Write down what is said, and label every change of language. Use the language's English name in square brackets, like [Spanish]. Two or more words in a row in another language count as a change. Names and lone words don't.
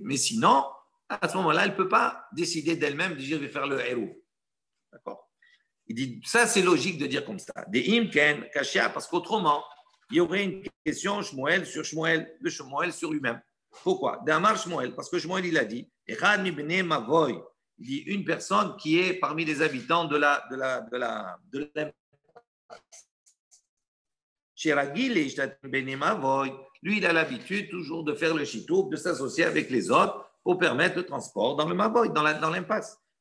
[French] Mais sinon, à ce moment-là, elle ne peut pas décider d'elle-même de dire je vais faire le héros. D'accord? Il dit, ça c'est logique de dire comme ça. [Aramaic] דאם כן קשיא, [French] parce qu'autrement, il y aurait une question Shmuel de Shmuel sur lui-même. Pourquoi? D'Amar Shmuel, parce que Shmuel il a dit, [Hebrew] אחד מבני מבוי. [French] Il dit une personne qui est parmi les habitants de lui, il a l'habitude toujours de faire le chitouf, de s'associer avec les autres pour permettre le transport dans le mavoy, dans l'impasse.